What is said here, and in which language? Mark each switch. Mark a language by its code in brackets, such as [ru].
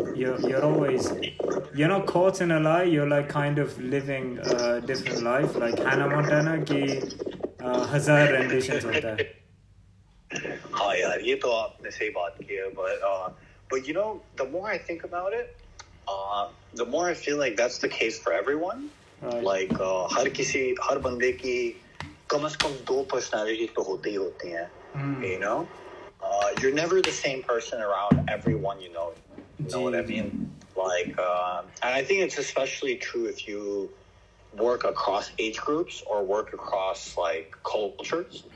[en] You're always, you're not caught in a lie. You're like kind of living a different life. Like [hi] Hannah Montana की 1000 renditions होता है. हाँ यार, ये तो आपने सही बात की है, [en] but you know, the more I think about it, the more I feel like that's the case for everyone. Like [hi] हर बंदे की कम से कम 2 personality तो होती ही होती हैं. [en] You know, you're never the same person around everyone you know. You know what I mean? Like, and I think it's especially true if you work across age groups or work across like cultures.